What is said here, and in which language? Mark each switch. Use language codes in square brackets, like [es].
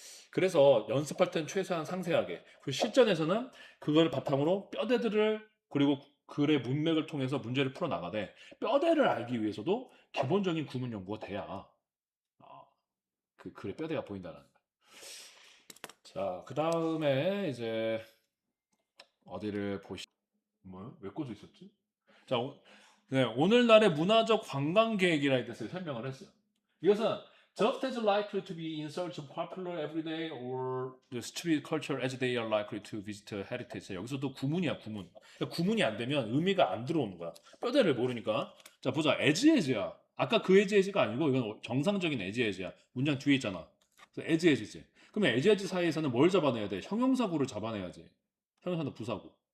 [ko] 그래서 연습할 때는 최소한 상세하게, 그리고 실전에서는 그걸 바탕으로 뼈대들을 그리고 글의 문맥을 통해서 문제를 풀어 나가되 뼈대를 알기 위해서도 기본적인 구문 연구가 돼야 그 글의 뼈대가 보인다는 거예요. 자, 그 다음에 이제 어디를 왜 꽂혀 있었지? 자, 네, 오늘날의 문화적 관광 계획이라 해서 설명을 했어요. 이것은 [en] just as likely to be in search of popular everyday or the street culture as they are likely to visit heritage. [ko] 여기서도 구문이야, 구문. 구문이 안 되면 의미가 안 들어오는 거야. 뼈대를 모르니까. 자, 보자. as. 아까 그 as.가 아니고 이건 정상적인 as.야. 문장 뒤에 있잖아. 그래서 as. 그러면 as 사이에서는 뭘 잡아내야 돼? 형용사구를 잡아내야지. 형용사는 부사구.